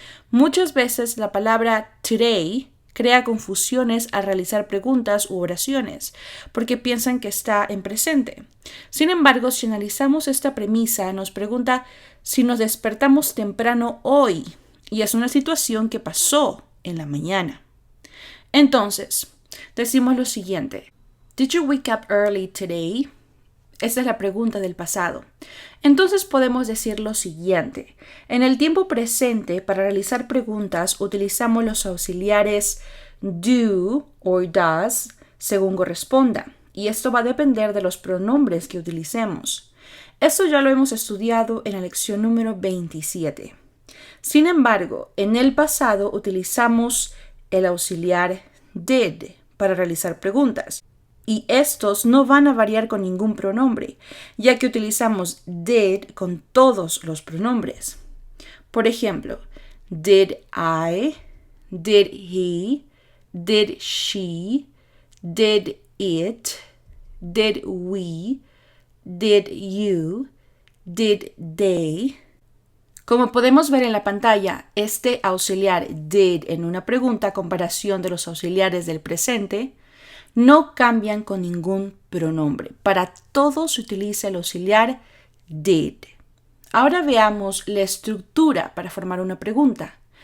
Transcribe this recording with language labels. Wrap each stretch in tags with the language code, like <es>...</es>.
<es>Muchas veces la palabra today crea confusiones al realizar preguntas u oraciones, porque piensan que está en presente. Sin embargo, si analizamos esta premisa, nos pregunta si nos despertamos temprano hoy, y es una situación que pasó en la mañana. Entonces, decimos lo siguiente.</es> <en>Did you wake up early today?</en> <es>Esta es la pregunta del pasado. Entonces podemos decir lo siguiente. En el tiempo presente, para realizar preguntas, utilizamos los auxiliares do o does según corresponda. Y esto va a depender de los pronombres que utilicemos. Esto ya lo hemos estudiado en la lección número 27. Sin embargo, en el pasado utilizamos el auxiliar did para realizar preguntas. Y estos no van a variar con ningún pronombre, ya que utilizamos did con todos los pronombres. Por ejemplo,</es> <en>did I, did he, did she, did it, did we, did you, did they.</en> <es>Como podemos ver en la pantalla, este auxiliar did en una pregunta a comparación de los auxiliares del presente no cambian con ningún pronombre. Para todos se utiliza el auxiliar did. Ahora veamos la estructura para formar una pregunta.</es>